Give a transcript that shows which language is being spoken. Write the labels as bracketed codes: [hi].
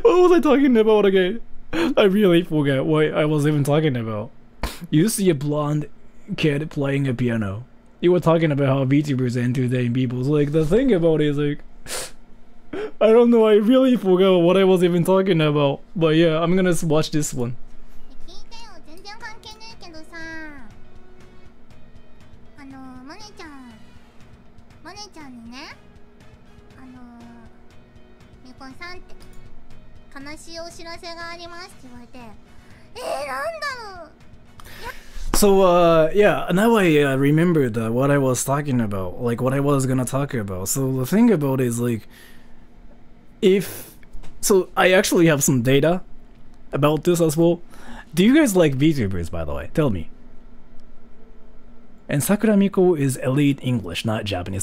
[en] What was I talking about again? I really forgot what I was even talking about. You see a blonde kid playing a piano. You were talking about how VTubers entertain people. Like the thing about it is like, I don't know. I really forgot what I was even talking about. But yeah, I'm gonna watch this one. [ja] 聞いてよ全然関係ねえけどさモネちゃんにねみこさんって悲しいお知らせがありますって言われてなんだろう [en] So yeah, now I remembered what I was talking about, like what I was gonna talk about. So the thing about it is like, so I actually have some data about this as well. Do you guys like VTubers, by the way? Tell me. And Sakura Miko is elite English, not Japanese.